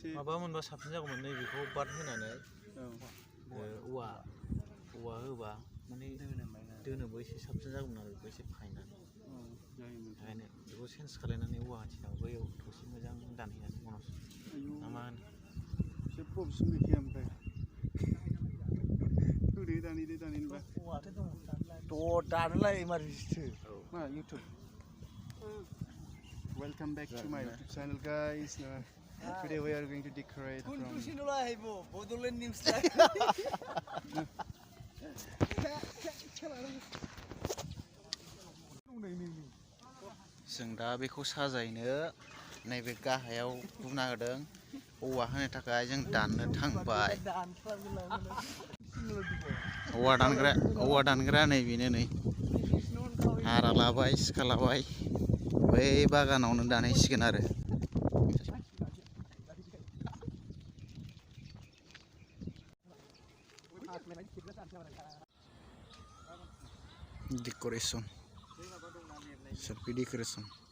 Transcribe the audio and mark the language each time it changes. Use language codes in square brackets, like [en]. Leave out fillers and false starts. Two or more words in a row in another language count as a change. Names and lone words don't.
[brx] माबा मोनबा साबसिन जागौमोन नै बेखौ बाद होनानै औवा होबा माने दोनोबो एसे साबसिन जागौमोन आरो बेखौ एसे फायनानै ओंखायनो बेखौ चेन्ज खालायनानै औवा आथिङाव बैयाव थसे मोजां दानहैनानै उनाव ना मा होनो जेबो अपसन गैखाया ओमफ्राय दानिबा दानोलाय इमारजेन्सिसो [en] मा इउटुब Welcome back to my YouTube channel, guys. Today we are going to decorate from. Bodoland News. [brx] जों दा बेखौ साजायनो नैबे गाहायाव बुंना होदों औवा होनो थाखाय जों दाननो थांबाय औवा दानग्रा नै बेनो नै हारा लाबाय सिखा लाबाय बै बागानावनो दानहैसिगोन आरो [en] decoration selfie decoration